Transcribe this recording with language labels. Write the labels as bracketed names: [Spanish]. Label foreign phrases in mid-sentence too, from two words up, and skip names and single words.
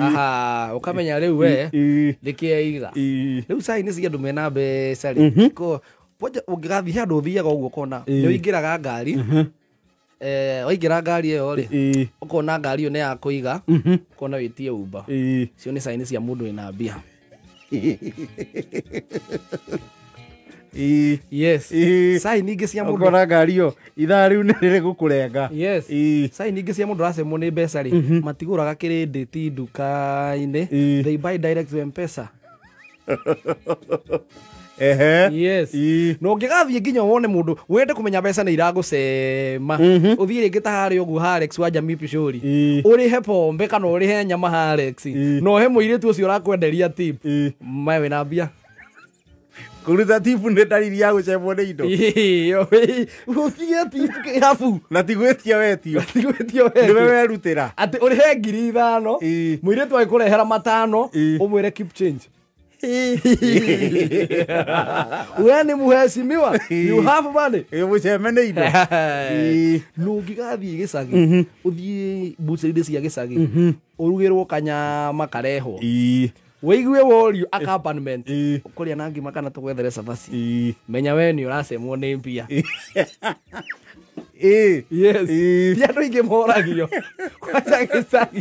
[Kikuyu] aha ũkamenya rĩu we nĩkĩeiga rĩu sign cia andũ mena mbeca rĩ ũngĩgathiĩ handũ ũthiaga ũguo ũkona nĩ ũingĩraga ngari waingĩra ngari ĩyo rĩ ũkona ngari ĩyo nĩ ya kũiga ũkona wĩtie Uber cio nĩ sign cia mũndũ wĩna mbia yes sign ingĩ cia mũndũ ũkona ngari ĩyo ithaa rĩu nĩ rĩrĩ gũkũrenga yes sign ingĩ cia mũndũ aracemwo nĩ mbeca rĩ matigũraga credit nduka-inĩ [English] they buy direct to M-Pesa [Kikuyu] yes no ũngĩgathiĩ nginya wone mũndũ wende kũmenya mbeca nĩ iragũcema ũthiĩ rĩngĩ ta harĩa ũguo Alex wa Jamii Pishori ũrĩhe pombe kana ũrĩhe nyama Alex no he mũirĩtu ũcio ũrakwenderia tip mawe wĩna mbia kũruta tipu nĩ ndariri ya gũcemwo nĩ indo ũtige tipu kĩhabu na tigwĩtia wetio nĩwe werutĩra atĩ ũrĩhe 5,000 mũirĩtu agĩkũrehera 5 ũmwĩre [English] keep change [Kikuyu] we nĩ mũheshimiwa [English] you have money [Kikuyu] mũceme nĩ indo no ũngĩgathiĩ gĩcagi ũthiĩ mbucĩrĩ cia gĩcagi ũrugĩrwo kanyama karehwo wĩigue worio accompaniment ũkũrĩa na ngima kana tũgwethere cabaci menya we nĩ ũracemwo nĩ mbia yes ti andũ aingĩ moragio kwanja gĩcagi